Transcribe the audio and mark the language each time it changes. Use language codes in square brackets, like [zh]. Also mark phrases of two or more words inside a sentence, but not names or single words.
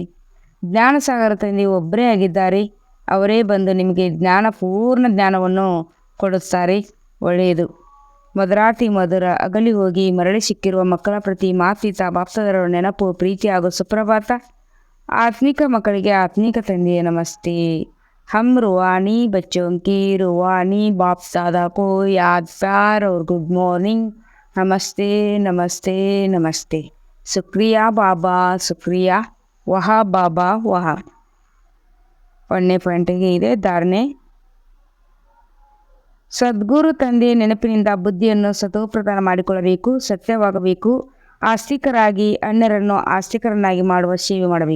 [kn] ಜ್ಞಾನಸಾಗರ ತಂದೆ ಒಬ್ಬರೇ ಆಗಿದ್ದಾರೆ. ಅವರೇ ಬಂದು ನಿಮಗೆ ಪೂರ್ಣ ಜ್ಞಾನವನ್ನು ಕೊಡುತ್ತಾರೆ. ಒಳ್ಳೆಯದು. ಮಧುರಾತಿ ಮಧುರ ಅಗಲಿ ಹೋಗಿ ಮರಳಿ ಸಿಕ್ಕಿರುವ ಮಕ್ಕಳ ಪ್ರತಿ ಮಾತ್ಪಿತಾ ಬಾಪ್ತಾದರ ನೆನಪು, ಪ್ರೀತಿ ಹಾಗೂ ಸುಪ್ರಭಾತ. ಆತ್ಮಿಕ ಮಕ್ಕಳಿಗೆ ಆತ್ಮಿಕ ತಂದೆಯ ನಮಸ್ತೆ. [hi] हम रूहानी बच्चों की रूहानी बाप दादा को याद प्यार और [en] good morning. [hi] नमस्ते नमस्ते नमस्ते. शुक्रिया बाबा शुक्रिया. वाह बाबा वाह. [kn] 1ನೇ ಪಾಯಿಂಟಿಗೆ ಇದೆ ಧಾರಣೆ. ಸದ್ಗುರು ತಂದೆ ನೆನಪಿನಿಂದ ಬುದ್ಧಿಯನ್ನು ಸತೋಪ್ರಧಾನ ಮಾಡಿಕೊಳ್ಳಬೇಕು, ಸತ್ಯವಾಗಬೇಕು, ಆಸ್ತಿಕರಾಗಿ ಅನ್ಯರನ್ನು ಆಸ್ತಿಕರನ್ನಾಗಿ ಮಾಡುವ ಸೇವೆ ಮಾಡಬೇಕು.